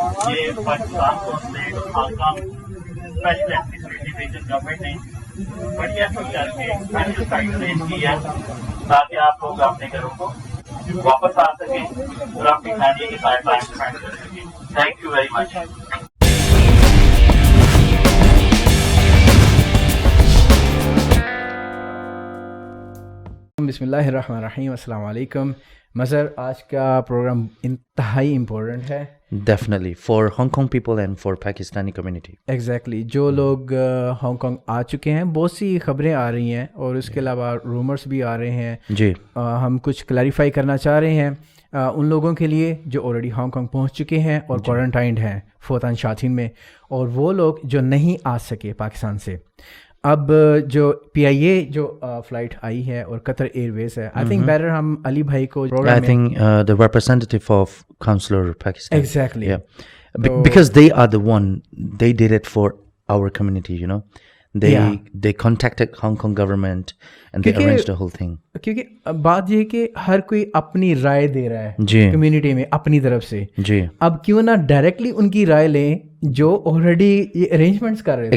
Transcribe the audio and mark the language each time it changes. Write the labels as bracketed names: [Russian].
[Urdu] یہ Pakistan consulate Hong Kong special administrative region government نے بڑی ایفرٹ کر کے اسپیشل سائٹ ریز کی ہے تاکہ آپ لوگ اپنے گھروں کو واپس آ سکیں اور اپنی فیملی کے ساتھ ٹائم اسپینڈ کر سکیں. [English] Thank you very much. [Arabic] بسم اللہ الرحمن الرحیم. السلام علیکم. [Urdu] مظہر، آج کا پروگرام انتہائی امپورٹنٹ ہے. [English] Definitely for Hong Kong people and for Pakistani community. [Urdu] Exactly جو لوگ ہانگ کانگ آ چکے ہیں، بہت سی خبریں آ رہی ہیں اور اس کے علاوہ رومرس بھی آ رہے ہیں. جی ہم کچھ کلیریفائی کرنا چاہ رہے ہیں ان لوگوں کے لیے جو آلریڈی ہانگ کانگ پہنچ چکے ہیں اور کوارنٹائنڈ ہیں فوتان شاطین میں، اور وہ لوگ جو نہیں آ سکے پاکستان سے. اب جو پی آئی اے جو فلائٹ آئی ہے اور قطر ایئر ویز ہے، [English] I think better [Urdu] ہم علی بھائی کو [English] I think the representative of Consular Pakistan. Exactly Because they are the one, they did it for our community, you know. They contacted Hong Kong government and they arranged the whole thing. [Urdu] کیونکہ بات یہ ہے کہ ہر کوئی اپنی رائے دے رہا ہے جی community میں اپنی طرف سے. جی اب کیوں نہ ڈائریکٹلی ان کی رائے لیں جو آلریڈی یہ ارینجمنٹس کر رہے تھے،